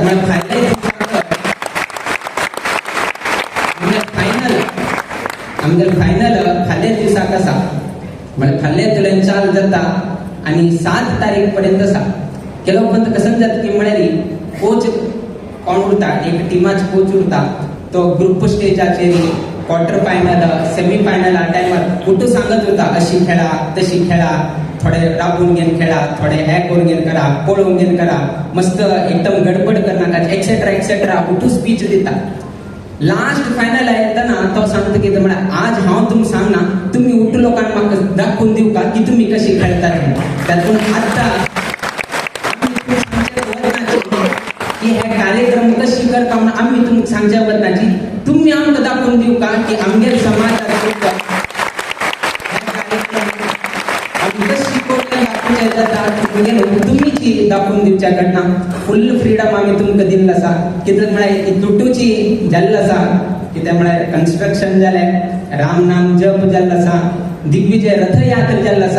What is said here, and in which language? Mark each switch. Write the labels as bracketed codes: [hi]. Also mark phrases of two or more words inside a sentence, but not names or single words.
[kok] म्हणजे फायनल फाल्या दिवसाक आसा. म्हणजे फाल्या तुल्यान चाल जाता आणि 7 तारीख पर्यंत आसा. केलो पण कसं जाता की म्हळ्यार कोच कोण उरता, एक टिमाच कोच उरता, तो ग्रुप स्टेजाचेर [en] quarter final semi final [kok] टायमार कुठं सांगत होता अशी खेळा तशी खेळा, थोडे राबून घेऊन खेळा, थोडे हे करून घेऊन करा, पळून घेऊन करा, मस्त एकदम गडबड करनाका [en] etcetera etcetera [kok] उठू स्पीच दिता. [en] last final [kok] येताना तो सांगता की आज हांव तुमकां सांगना, तुम्ही उठू लोकांक म्हाका दाखवून दिवं का की तुम्ही कशी खेळतात. त्यातून आता की हे कार्यक्रम कशी करता म्हणून आम्ही तुमकां सांगच्या बद्दलाची तुम्ही आमकां दाखवून दिवं का की आमगे समाजात तुम्ही जी दाखवून दिवच्या कडना [en] full freedom [kok] आम्ही तुमकां दिल्लो आसा. कित्याक म्हळ्यार लुटूची जाल्लो आसा, कित्याक म्हळ्यार कन्स्ट्रक्शन जालें, राम नाम जप जाल्लो आसा, दिग्विजय रथयात्रा जाल्लो आसा.